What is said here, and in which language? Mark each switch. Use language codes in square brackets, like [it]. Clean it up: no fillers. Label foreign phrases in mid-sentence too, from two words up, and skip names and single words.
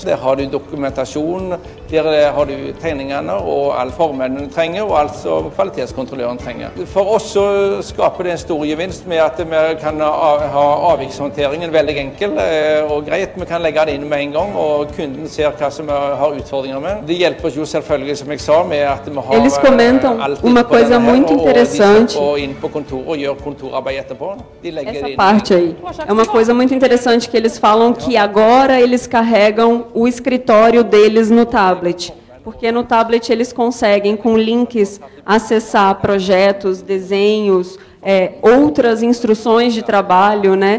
[no] Der har du dokumentasjon, der har du tegningene og alle formene trenger, og alt som kvalitetskontrolløren trenger. For oss så skaper det en stor gevinst med at vi kan ha avvikshåndteringen veldig enkel og greit. Vi kan legge det inn med en gang, og kunden ser hva som vi har utfordringer med. Det hjelper oss jo selvfølgelig, som jeg sa, med at vi har [pt] Eles comentam uma coisa muito interessante. [no] Og inn på kontoret og gjør kontorarbeid etterpå. De legger [pt] Essa [no] det inn. [pt] parte aí é uma coisa muito interessante, que eles falam que agora eles carregam o escritório deles no tablet, porque no tablet eles conseguem, com links, acessar projetos, desenhos, outras instruções de trabalho, né?